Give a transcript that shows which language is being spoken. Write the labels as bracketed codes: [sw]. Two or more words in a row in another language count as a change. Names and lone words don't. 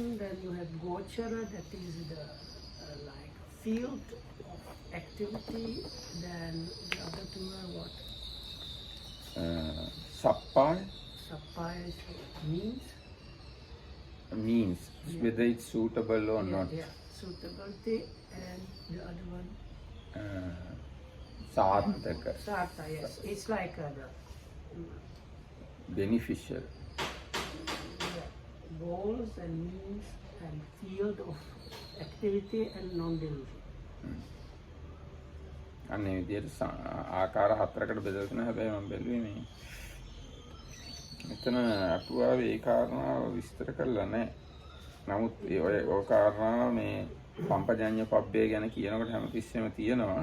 [en] Then you have gochara, that is the like field of activity. Then the other 2 are what? Sappaya. Sappaya means whether it's suitable or not. Yeah, suitability. And the other one? Sattaka. Satta, yes. It's like the beneficial. Goals and means and field of activity and non-delusion. [si] අනේ විදිහට ආකාර 4කට බෙදලා තියෙනවා. හැබැයි මම බැලුවේ මේ මෙතන අටුවාවේ ඒ කාරණාව විස්තර කරලා නැහැ. නමුත් ඔය කාරණාව මේ [pi] සම්පජඤ්ඤ පබ්බේ [si] ගැන කියනකොට හැමතිස්සෙම තියෙනවා.